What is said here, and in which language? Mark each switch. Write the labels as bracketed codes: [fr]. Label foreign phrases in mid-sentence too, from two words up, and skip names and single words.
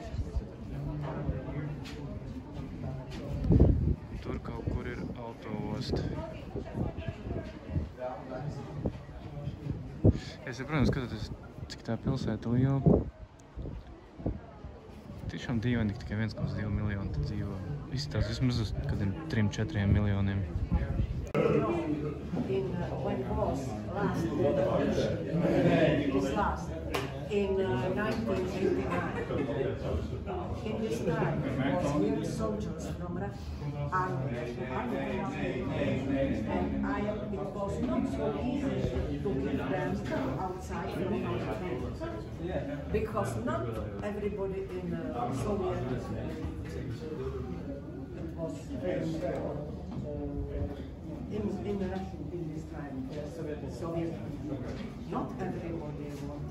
[lv] Tur kaut kur ir autoosta. Es saprotu, skatoties, cik tā pilsēta liela. Tiešām dīvaini, tikai 1,2 miljoni te dzīvo. Izstās vismaz uz kādiem 3-4 miljoniem. [en] In 1989, in this time was new soldiers from army, and it was not so easy to give them outside from our country, because not everybody in Soviet was in Russia in this time, Soviet, not everybody wanted.